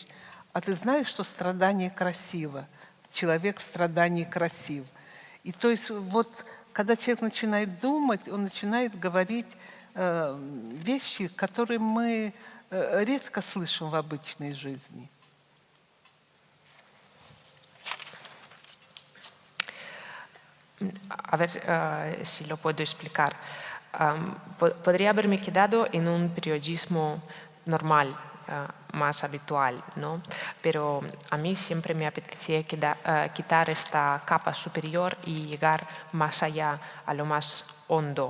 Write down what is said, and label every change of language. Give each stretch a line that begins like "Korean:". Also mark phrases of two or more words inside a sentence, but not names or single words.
Russian: А ты знаешь, что страдание красиво? Человек в страдании красив. И то есть вот, когда человек начинает думать, он начинает говорить вещи, которые мы редко слышим в обычной жизни.
Spanish: A ver si lo puedo explicar. Podría haberme quedado en un periodismo normal, más habitual, ¿no? Pero a mí siempre me apetecía quitar esta capa superior y llegar más allá, a lo más hondo.